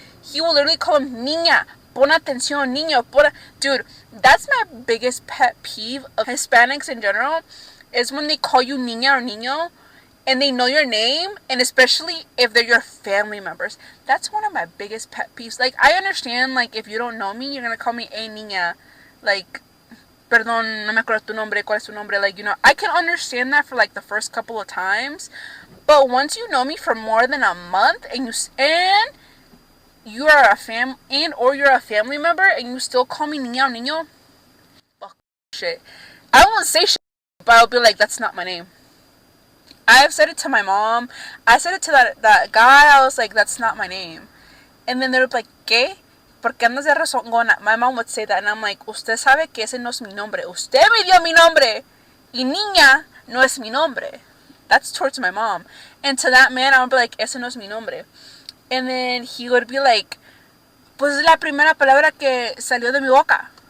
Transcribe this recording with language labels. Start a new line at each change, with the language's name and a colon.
English: He will literally call them
Spanish: niña, pon atención, niño,
English: Dude, that's my biggest pet peeve of Hispanics in general, is when they call you niña or niño, and they know your name, and especially if they're your family members. That's one of my biggest pet peeves. Like, I understand, like, if you don't know me, you're gonna call me, hey, niña. Like,
Spanish: perdón, no me acuerdo tu nombre, cuál es tu nombre.
English: Like, I can understand that for, like, the first couple of times. But once you know me for more than a month, and you're a family member, and you still call me niña or niño, fuck shit. I won't say shit, but I'll be like, that's not my name. I've said it to my mom. I said it to that guy. I was like, that's not my name. And then they were like, ¿qué?
Spanish: ¿Por qué andas de rezongona?
English: My mom would say that. And I'm like,
Spanish: usted sabe que ese no es mi nombre.
English: Usted me dio mi nombre.
Spanish: Y niña no es mi nombre.
English: That's towards my mom. And to that man, I would be like,
Spanish: ese no es mi nombre.
English: And then he would be like,
Spanish: pues es la primera palabra que salió de mi boca.